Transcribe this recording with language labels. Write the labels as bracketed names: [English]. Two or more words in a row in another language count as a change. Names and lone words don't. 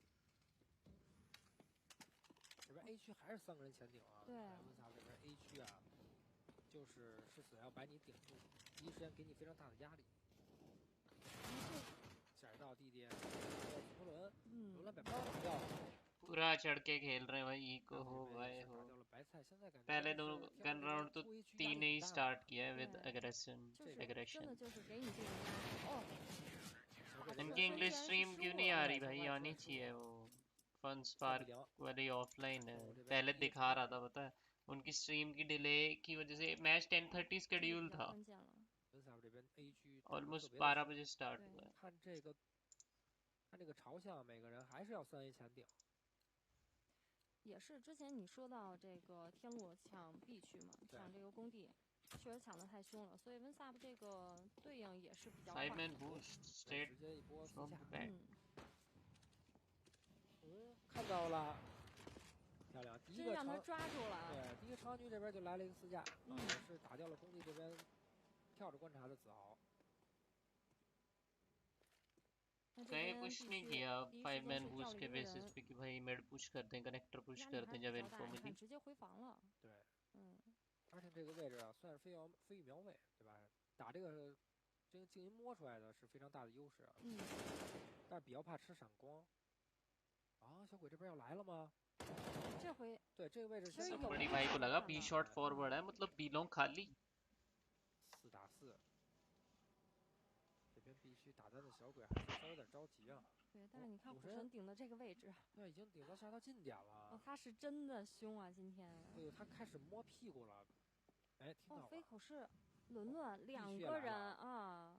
[Chinese] 这边 A 区还是3个人前顶啊，对，温萨这边 A 区啊，就是死要把你顶住，第一时间给你非常大的压力。下一道弟弟，佛伦，罗兰把包打掉了。 [Hindi] पूरा चढ़ के खेल रहे हैं भाई इको हो गए हो। पहले दोनों [English] gun round [Hindi] तो 3 ने ही स्टार्ट किया है [English] with aggression. [Hindi] इनकी [English] English stream [Hindi] क्यों नहीं आ रही भाई? आनी चाहिए वो फन स्पार्क वाली ऑफलाइन है, पहले दिखा रहा था पता है। उनकी स्ट्रीम की डिले की वजह से मैच 10:30 शेड्यूल था, ऑलमोस्ट 12 बजे स्टार्ट हुआ है। [Chinese] 看这个朝向，每个人还是要3A 前顶。也是之前你说到这个天路抢 B 区嘛，抢这个工地，确实抢得太凶了，所以温萨布这个对应也是比较快。 [English] 5-man boost straight [Chinese] 直接一波 from 下。 back。看到了，漂亮，第一个让他抓住了。对，第一个长局这边就来了一个4架，也是打掉了工地这边跳着观察的子豪。 [Hindi] कहीं कुछ नहीं किया [English] 5-man boost [Hindi] के बेसिस पे कि भाई [English] mid push [Hindi] करते हैं, [English] connector push [Hindi] करते हैं जब इन्फो मिली। [Chinese] 直接回防了。对，而且这个位置啊，算是非鱼苗位，对吧？打这个静音摸出来的是非常大的优势啊。但是比较怕吃闪光。啊，小鬼这边要来了吗？这回对这个位置其实有。 [Hindi] बड़ी भाई को लगा B [English] shot forward [Hindi] है, मतलब B लॉन्ग खाली। [Chinese] 4 打4。这边必须打单的小鬼还是稍微有点着急啊。对，但是你看虎神顶的这个位置，对，已经顶到下到近点了。哦，他是真的凶啊，今天。对，他开始摸屁股了。哎，听到了。飞口是伦2个人啊。